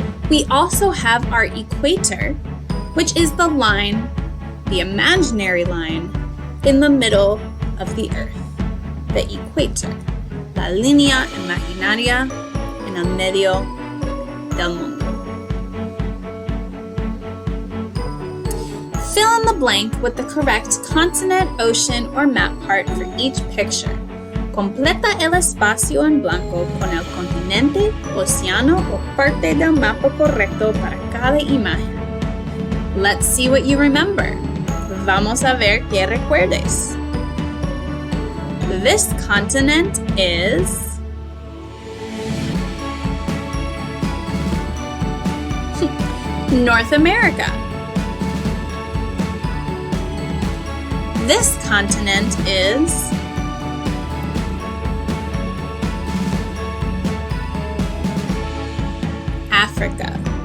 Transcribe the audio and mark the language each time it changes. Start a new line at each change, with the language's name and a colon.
English: We also have our equator, which is the line, the imaginary line, in the middle of the earth, the equator,
Spanish: la línea imaginaria en el medio del mundo.
English: Fill in the blank with the correct continent, ocean, or map part for each picture.
Spanish: Completa el espacio en blanco con el continente, océano o parte del mapa correcto para cada imagen.
English: Let's see what you remember.
Spanish: Vamos a ver qué recuerdes.
English: This continent is North America. This continent is Africa.